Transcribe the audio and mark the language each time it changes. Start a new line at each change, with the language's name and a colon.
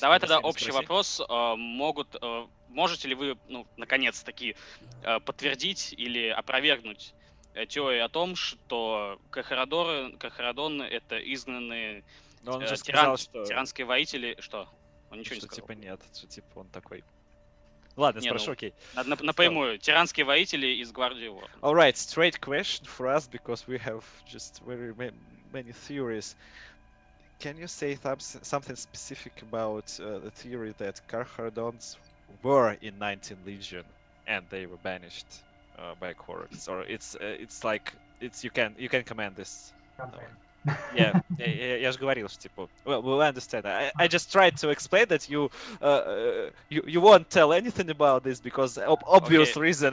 Russian: Давай тогда общий вопрос. Можете ли вы, наконец-таки, подтвердить или опровергнуть теорию о том, что Кархарадон — это изгнанные тиранские воители? Что? Он ничего не сказал. Типа нет, что типа он такой. Ладно, спрошу, окей. Напрямую. Тиранские воители из гвардии Ворона.
English: All right, straight question for us because we have just very many theories. Can you say something specific about the theory that Carcharodons were in 19th Legion and they were banished by Corax? Or it's like you can comment this.
Russian: Yeah, я же говорил, что типа,
English: well, we'll understand. I just tried to explain that you won't tell anything about this because obvious reason.